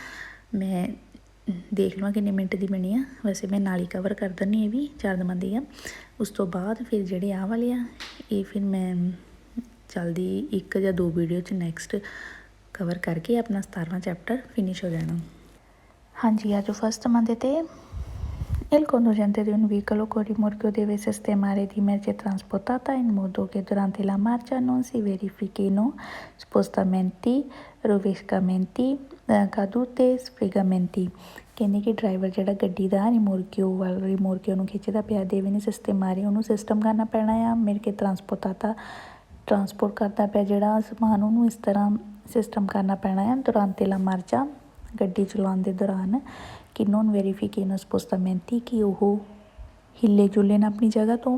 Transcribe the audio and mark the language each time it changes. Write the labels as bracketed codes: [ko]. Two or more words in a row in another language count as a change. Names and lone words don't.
[pa] ਮੈਂ ਦੇਖ ਲਵਾਂ ਕਿੰਨੇ ਮਿੰਟ ਦੀ ਬਣੀ ਆ, ਵੈਸੇ ਮੈਂ ਨਾਲ ਹੀ ਕਵਰ ਕਰ ਦਿੰਦੀ, ਇਹ ਵੀ 4 ਦਮਾਂਦੀ ਆ। ਉਸ ਤੋਂ ਬਾਅਦ ਫਿਰ ਜਿਹੜੇ ਆਹ ਵਾਲੇ ਆ, ਇਹ ਫਿਰ ਮੈਂ ਜਲਦੀ 1 ਜਾਂ 2 ਵੀਡੀਓ 'ਚ ਨੈਕਸਟ ਕਵਰ ਕਰਕੇ ਆਪਣਾ 17ਵਾਂ ਚੈਪਟਰ ਫਿਨਿਸ਼ ਹੋ ਜਾਣਾ। ਹਾਂਜੀ, ਅੱਜ ਫਸਟ ਦਮਾਂਦੇ 'ਤੇ [it] Il conducente di un veicolo con rimorchio deve sistemare di merce trasportata in modo che durante la marcia non si verifichino spostamenti, rovesciamenti, cadute, sfregamenti। [pa] ਕਹਿੰਦੇ ਕਿ ਡਰਾਈਵਰ ਜਿਹੜਾ ਗੱਡੀ ਦਾ ਰਿਮੋਰਕਿਓ ਨੂੰ ਖਿੱਚਦਾ ਪਿਆ, [it] deve ne sistemare, [pa] ਉਹਨੂੰ ਸਿਸਟਮ ਕਰਨਾ ਪੈਣਾ ਆ। ਮੇਰੇ ਕੇ ਟਰਾਂਸਪੋਰਟ ਕਰਦਾ ਪਿਆ ਜਿਹੜਾ ਸਮਾਨ, ਉਹਨੂੰ ਇਸ ਤਰ੍ਹਾਂ ਸਿਸਟਮ ਕਰਨਾ ਪੈਣਾ ਆ। [it] durante la marcia, [pa] ਗੱਡੀ ਚਲਾਉਣ ਦੇ ਦੌਰਾਨ, ਕਿ [it] non verifichino spostamenti, [pa] ਕਿ ਉਹ ਹਿੱਲੇ ਜੁਲੇ ਨਾ ਆਪਣੀ ਜਗ੍ਹਾ ਤੋਂ।